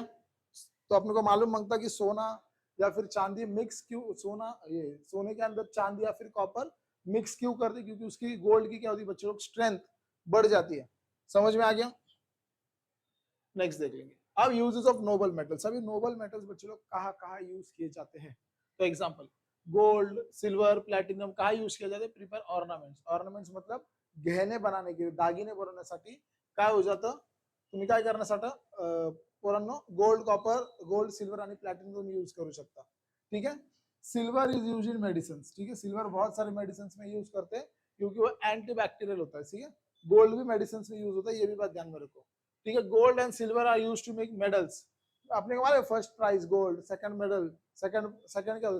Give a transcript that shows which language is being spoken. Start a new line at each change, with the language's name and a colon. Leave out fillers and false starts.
Hindi: तो अपने को मालूम मांगता कि सोना या फिर चांदी मिक्स क्यों, सोना ये सोने के अंदर चांदी या फिर कॉपर मिक्स क्यों करते? क्योंकि उसकी गोल्ड की क्या होती है बच्चों लोग? स्ट्रेंथ बढ़ जाती है। समझ में आ गया? नेक्स्ट देख लेंगे।
English: अब uses of noble metals.
Hindi: अभी नोबल मेटल्स बच्चों लोग कहाँ कहाँ यूज किए जाते हैं? तो एग्जांपल, गोल्ड, सिल्वर, प्लॅटिनम कहाँ यूज किया जाते?
English: Prepare ornaments.
Hindi: ऑर्नामेंट्स मतलब गहने बनाने के,
Marathi: दागिने बनवण्यासाठी काय हो जातं, तुम्ही काय करण्यासाठी पोरांनो, गोल्ड, कॉपर, गोल्ड, सिल्वर आणि प्लॅटिनम तुम्ही यूज करू शकता।
Hindi: ठीक है,
English: Silver is use in medicine.
Hindi: ठीक है, सिल्वर बहुत सारे मेडिसिन में यूज करते हैं, क्योंकि वो एंटीबैक्टीरियल होता है। ठीक है, गोल्ड भी मेडिसिन में यूज होता है, ये भी बात ध्यान में रखो। ठीक है,
English: Gold and silver are use to make medals.
Hindi: आपने कहा first prize gold, second medal, second second क्या होता है?